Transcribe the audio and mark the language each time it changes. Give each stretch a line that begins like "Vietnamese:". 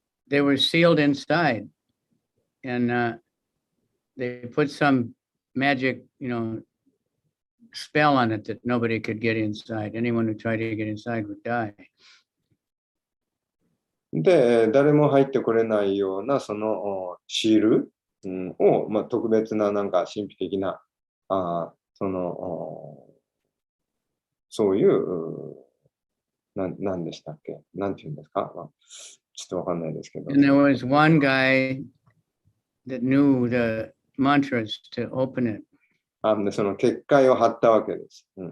English: they were sealed inside, and they put some magic, spell on it that nobody could get inside. Anyone who tried to get inside would die.
Japanese: で、誰も入ってこれないようなそのシール、を、特別ななんか神秘的な、そういう、なんでしたっけ、なんていうんですか、ちょっとわかんないですけど。
English: And there was one guy that knew the mantras to open it.
Japanese: その結界を貼ったわけです。